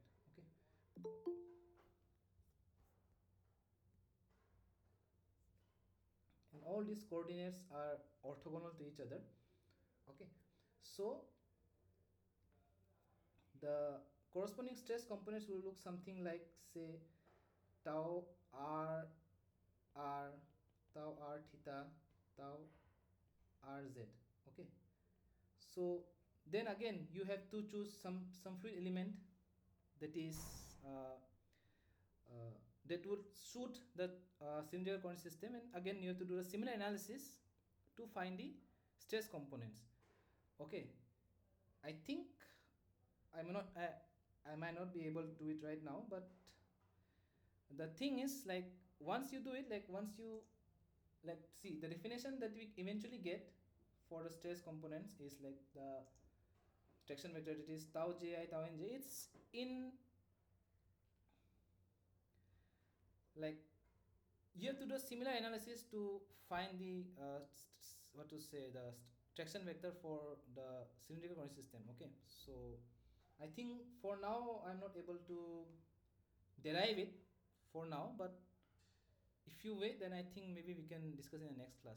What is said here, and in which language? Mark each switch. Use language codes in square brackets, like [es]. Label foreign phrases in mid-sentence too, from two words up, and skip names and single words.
[en] Okay, and all these coordinates are orthogonal to each other. Okay, so the corresponding stress components will look something like, say, tau r r, tau r theta, tau r z. Okay, so then again you have to choose some fluid element that is that would suit the cylindrical coordinate system, and again you have to do a similar analysis to find the stress components. Okay, I think I might not be able to do it right now, but the thing is, like, once you do it, like once you, like, see the definition that we eventually get for the stress components is like the traction vector, it is tau ji tau nj. It's in, like, you have to do a similar analysis to find the what to say, the traction vector for the cylindrical coordinate system. Okay, so I think for now I'm not able to derive it for now, but if you wait, then I think maybe we can discuss in the next class.